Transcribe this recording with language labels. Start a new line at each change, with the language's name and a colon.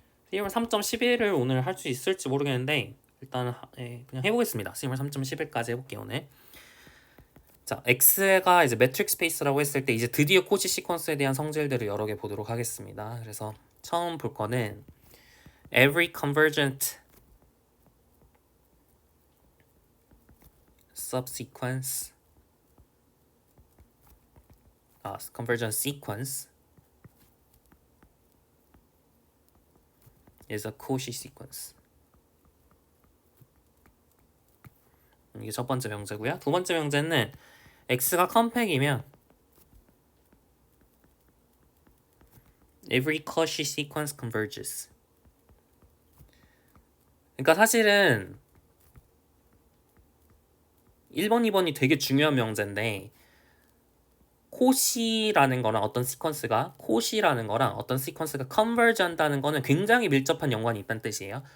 Korean: CMR 3.11을 오늘 할 수 있을지 모르겠는데 일단 그냥 해보겠습니다. CMR 3.11까지 해볼게요 오늘. 자, X가 이제 매트릭 스페이스라고 했을 때 이제 드디어 코시 시퀀스에 대한 성질들을 여러 개 보도록 하겠습니다. 그래서 처음 볼 거는
English: every convergent subsequence convergent sequence is a Cauchy sequence.
Korean: 이게 첫 번째 명제고요. 두 번째 명제는 X가 컴팩이면
English: every Cauchy sequence converges.
Korean: 그러니까 사실은 1번, 2번이 되게 중요한 명제인데 코시라는 거랑 어떤 시퀀스가 컨버지 한다는 거는 굉장히 밀접한 연관이 있다는 뜻이에요.